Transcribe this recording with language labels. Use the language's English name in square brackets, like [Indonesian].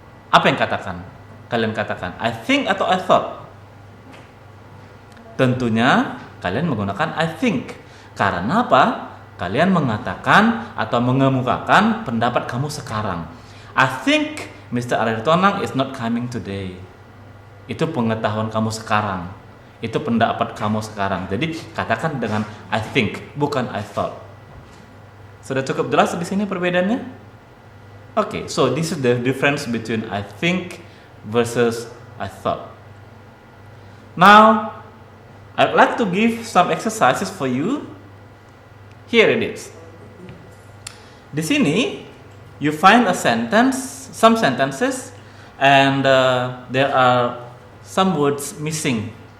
[Indonesian] Apa yang kalian katakan? I think atau I thought? Tentunya kalian menggunakan I think. Karena apa? Kalian mengatakan atau mengemukakan pendapat kamu sekarang. [English] I think Mr. Arirtonang is not coming today. [Indonesian] Itu pengetahuan kamu sekarang. Itu pendapat kamu sekarang. Jadi katakan dengan I think, bukan I thought. Sudah cukup jelas di sini perbedaannya? [English] Okay, so this is the difference between I think versus I thought. Now, I'd like to give some exercises for you. Here it is. [Indonesian] Di sini, [English] you find a sentence, some sentences, and there are some words missing.